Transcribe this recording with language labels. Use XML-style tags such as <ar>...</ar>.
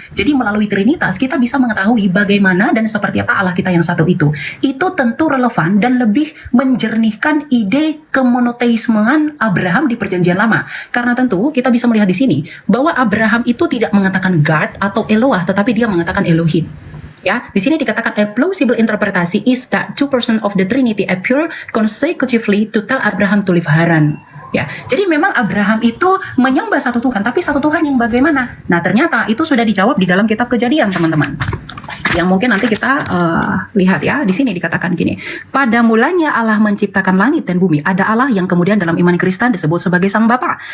<id>Jadi melalui Trinitas kita bisa mengetahui bagaimana dan seperti apa Allah kita yang satu itu. Itu tentu relevan dan lebih menjernihkan ide kemonoteismean Abraham di Perjanjian Lama. Karena tentu kita bisa melihat di sini bahwa Abraham itu tidak mengatakan God atau Eloah, tetapi dia mengatakan Elohim. Ya, di sini dikatakan</id> <en>a plausible interpretasi is that two persons of the Trinity appear consecutively to tell Abraham to leave Haran.</en> <id>Ya, jadi memang Abraham itu menyembah satu Tuhan, tapi satu Tuhan yang bagaimana? Nah, ternyata itu sudah dijawab di dalam kitab Kejadian, teman-teman. Yang mungkin nanti kita lihat ya, di sini dikatakan gini. Pada mulanya Allah menciptakan langit dan bumi. Ada Allah yang kemudian dalam iman Kristen disebut sebagai Sang Bapa.</id>